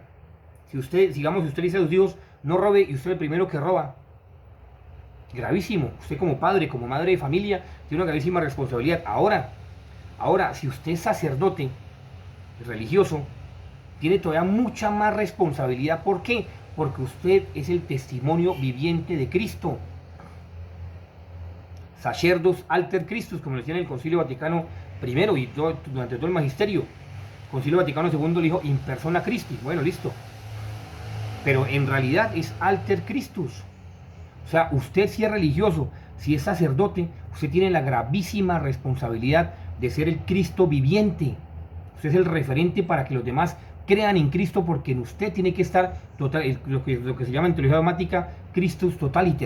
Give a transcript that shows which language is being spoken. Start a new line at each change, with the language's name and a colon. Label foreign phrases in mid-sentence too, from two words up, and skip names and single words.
Spanish: Si usted le dice a sus hijos no robe, y usted es el primero que roba, gravísimo. Usted como padre, como madre de familia, tiene una gravísima responsabilidad. Ahora, si usted es sacerdote religioso, tiene todavía mucha más responsabilidad. ¿Por qué? Porque usted es el testimonio viviente de Cristo.
Latin: Sacerdos alter Christus,
Spanish: como decía en el Concilio Vaticano I y durante todo el magisterio. Concilio Vaticano II le dijo
Latin: in persona Christi.
Spanish: Bueno, listo. Pero en realidad es
Latin: alter Christus.
Spanish: O sea, usted si es religioso, si es sacerdote, usted tiene la gravísima responsabilidad de ser el Cristo viviente. Usted es el referente para que los demás crean en Cristo, porque en usted tiene que estar total, lo que se llama en teología dogmática
Latin: Christus totaliter.